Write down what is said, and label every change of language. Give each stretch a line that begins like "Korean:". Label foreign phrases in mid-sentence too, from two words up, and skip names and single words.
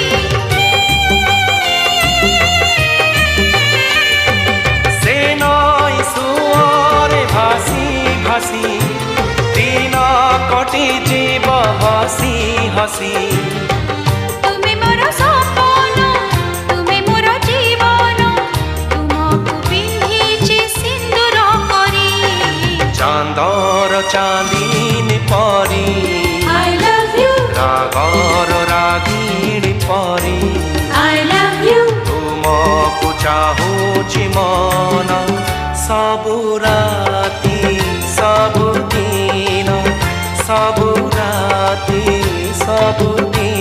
Odia: ସେ ନଈ ସୁଅରେ ଭାସି ଭାସି ଦିନ କଟିଯିବ ହସି ହସି ତୁମେ ମୋର ସପନ ତୁମେ ମୋର ଜୀବନ ତୁମକୁ ପିନ୍ଧିଛି ସିନ୍ଦୁର କରି ଚାନ୍ଦର ଚାନ୍ଦିନୀ ପରି
English: I love you
Odia: ରାଗର ରାଗିଣୀ ପରି
English: I love you
Odia: ତୁମକୁ ଚାହୁଁଛି ମନ ସବୁ ରାତି ସବୁଦିନ ସବୁ ରାତି ସବୁ